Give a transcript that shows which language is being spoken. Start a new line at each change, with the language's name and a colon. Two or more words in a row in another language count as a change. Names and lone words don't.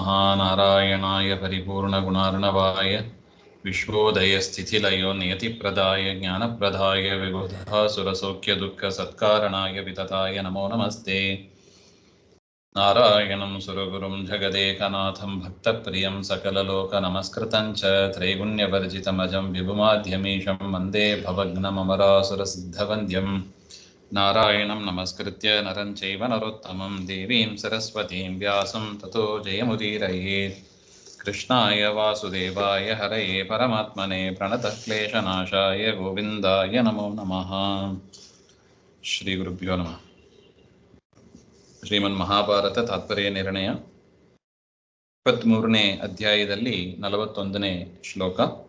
Sanskrit: नारायणाय परिपूर्णगुणार्णवाय विश्वोदयस्थितिलयो नियतिप्रदाय ज्ञानप्रदाय विबुधः सुरसौख्यदुःखसत्कारणाय वितताय नमो नमस्ते. नारायणं सुरगुरुं जगदेकनाथं भक्तप्रियं सकललोकनमस्कृतं च त्रैगुण्यवर्जितमजं विभुमाद्यमीशं वन्दे भवघ्नममरासुरसिद्धवन्द्यं. नारायणं नमस्कृत्य नरं चैव नरोत्तमं देवीं सरस्वतीं व्यासं ततो जयमुदीरयेत्. कृष्णाय वासुदेवाय हरये परमात्मने प्रणतः क्लेशनाशाय गोविन्दाय नमो नमः. श्री गुरुभ्यो नमः.
Kannada: ಶ್ರೀಮನ್ ಮಹಾಭಾರತ ತಾತ್ಪರ್ಯ ನಿರ್ಣಯ 23ನೇ ಅಧ್ಯಾಯದಲ್ಲಿ 41ನೇ ಶ್ಲೋಕ.